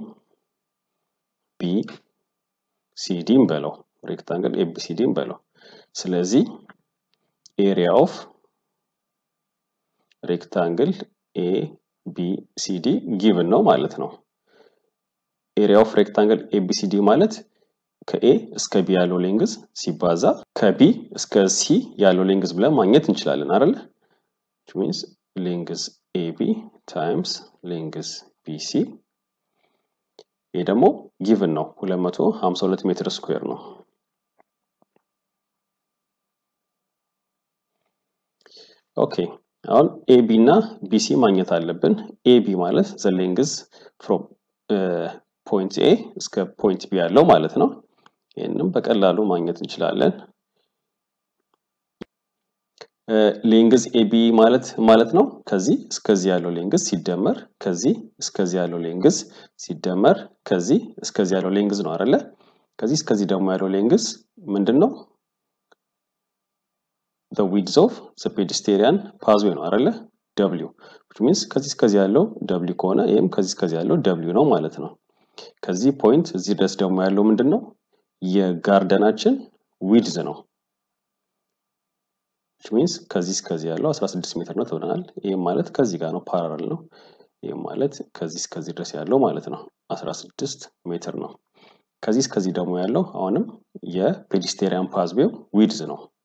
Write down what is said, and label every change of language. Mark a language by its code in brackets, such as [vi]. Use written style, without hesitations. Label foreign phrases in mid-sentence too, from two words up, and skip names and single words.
[am] B C D እንበለው ሬክታንግል A B C D እንበለው ስለዚህ [en] area of rectangle [am] A B C D given ነው ማለት ነው [en] area of rectangle ABCD [am] ማለት ከA እስከ B ያለው ሌንግዝ ሲባዛ ከB እስከ C ያለው ሌንግዝ ብለን ማግኘት እንችላለን አይደል [en] which means [am] ሌንግዝ AB times ሌንግዝ BC ይሄ ደግሞ given ነው 252 ሜትር ስኩዌር ነው ኦኬ አሁን AB እና BC ማግኘት አለብን AB ማለት [en] the length from point A [am] እስከ [en] point B [am] ያለው ማለት ነው ይሄንን በቀላሉ ማግኘት እንችላለን ሌንግዝ AB ማለት ነው ከዚህ እስከዚህ ያለው ሌንግዝ ሲደመር ከዚህ እስከዚህ ያለው ሌንግዝ ሲደመር ከዚህ እስከዚህ ያለው ሌንግዝ ነው አይደለ ከዚህ እስከዚህ ደግሞ ያለው ሌንግዝ ምንድነው [en] the width of the pedestrian pathway [am] ነው አይደለ w [en] which means [am] ከዚህ እስከዚህ ያለው w ከሆነ ይሄም ከዚህ እስከዚህ ያለው w ነው ማለት ነው ከዚህ ፖይንት እዚህ ድረስ ደግሞ ያለው ምንድነው የጋርደናችን width ነው [en] which means [am] ከዚህ እስከዚህ ያለው 16 ሜትር ነው ተብለናል ይሄ ማለት ከዚህ ጋር ነው ፓራለል ነው ይሄ ማለት ከዚህ እስከዚህ ድረስ ያለው ማለት ነው 16 ሜትር ነው። ከዚህ እስከዚህ ደግሞ ያለው አሁንም የፔዲስትሪያን ፓዝዌው ዊድዝ ነው።